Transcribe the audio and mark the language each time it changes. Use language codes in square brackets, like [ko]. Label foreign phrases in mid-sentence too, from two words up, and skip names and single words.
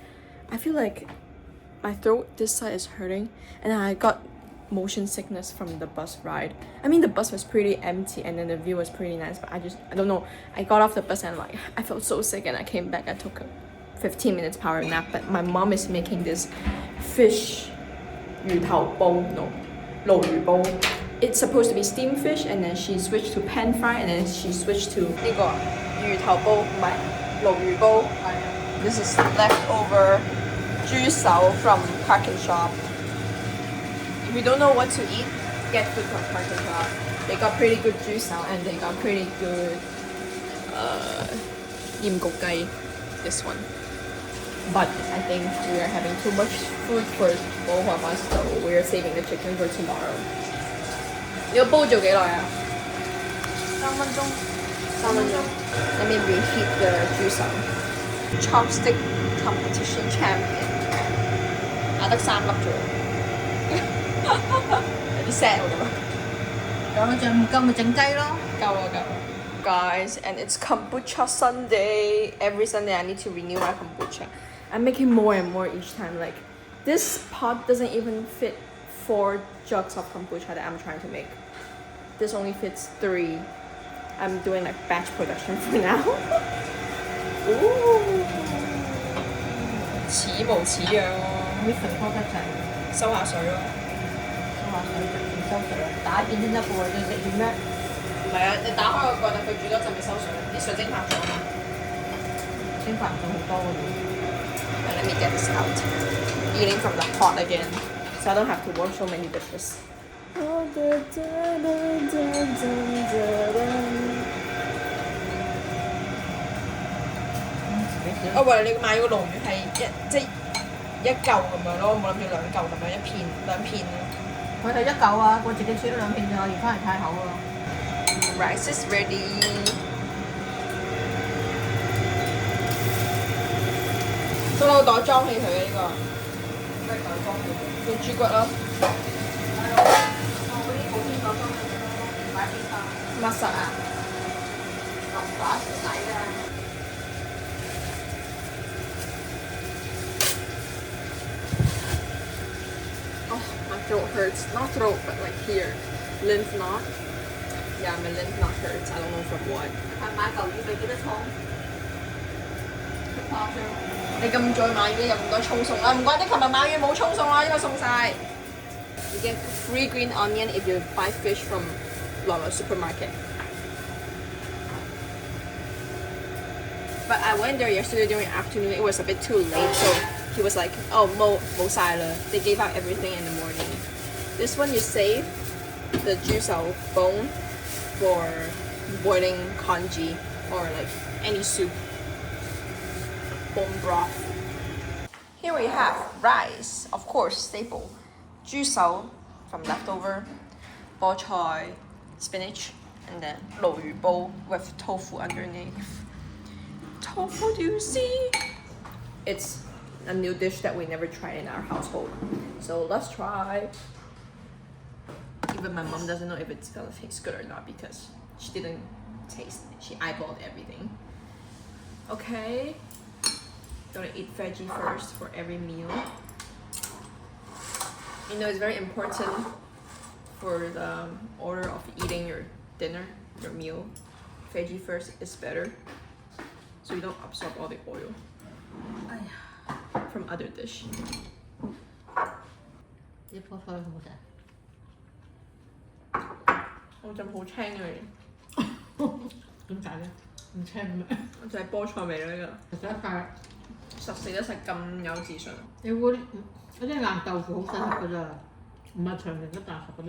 [en] Like, I feel like my throat this side is hurting, and I got motion sickness from the bus ride. I mean, the bus was pretty empty and then the view was pretty nice, but I don't know. I got off the bus and like I felt so sick and I came back. I took a 15 minutes power nap, but my mom is making this fish 魚頭煲 no 鱸魚煲. It's supposed to be steamed fish and then she switched to pan fry and then she switched to [yue] 呢個魚頭煲唔係鱸魚煲. [en] This is leftover 豬手 from Parking Shop. If you don't know what to eat, get food from Parking Shop. They got pretty good 豬手 and they got pretty good 鹽焗雞. This one. But I think we are having too much food for both of us, so we are saving the chicken for tomorrow. [yue] 你個煲做幾耐啊？3分鐘。3分鐘。 [en] Let me reheat the [yue] 豬手. [en] Chopstick competition champion. [yue] 打得3粒啫喎。有啲 sad 喎咁啊。咁咪唔夠咪整雞咯。夠啦夠啦。 [en] Guys, and it's kombucha Sunday. Every Sunday I need to renew my kombucha. I'm making more and more each time. Like, this pot doesn't even fit 4 jugs of kombucha that I'm trying to make. This only fits 3. I'm doing like batch production for now. [yue] Ooh. 似模似樣喎。啲水多得滯。收下水咯。收下水就唔收水啦。打邊先得嘅喎，你食完咩？唔係啊，你打開個蓋等佢煮多陣咪收水，啲水蒸發咗嘛。蒸發咗好多嘅喎。 [en] Let me get this out. Eating from the pot again, so I don't have to wash so many dishes. [yue] 我以為你買個鱸魚係一嚿咁樣咯，冇諗住2嚿咁樣兩片咯。佢係1嚿啊，我自己切咗2片咋，而翻嚟太厚啦。 [en] Rice is ready. [yue] 仲有袋裝起佢嘅呢個。咩袋裝起佢？用豬骨咯。我嗰啲保鮮袋裝起佢咯，擺邊架？密實啊！落把少底啊！ [en] Oh, my throat hurts. Not throat, but like here. Lymph knot. Yeah, my lymph knot hurts. I don't know from what. [yue] 買嚿魚俾幾多葱？誇張！你咁再買魚有咁多葱送啦，唔怪得琴日買魚冇葱送啦，因為送晒。 [en] You get free green onion if you buy fish from Lunar supermarket. But I went there yesterday during afternoon. It was a bit too late, so he was like, [yue] "Oh, 冇晒啦." [en] They gave out everything in the morning. This one you save the 豬手 bone for boiling congee or like any soup. Bone broth. Here we have rice, of course, staple. 豬手 from leftover, 菠菜, spinach, and then 鱸魚煲 with tofu underneath. Tofu, do you see? It's a new dish that we never tried in our household. So let's try. Even my mom doesn't know if it's gonna taste good or not because she didn't taste it. She eyeballed everything. Okay. Gotta eat veggie first for every meal. You know, it's very important for the order of eating your dinner, your meal. Veggie first is better, so you don't absorb all the oil from other dish. [yue] 啲菠菜好唔好食？我陣好青嘅，點解咧？唔青咩？我就係菠菜味咯呢食得快。個，食得食咁有自信。你嗰啲硬豆腐好適合㗎咋，唔係長城一大盒嗰啲。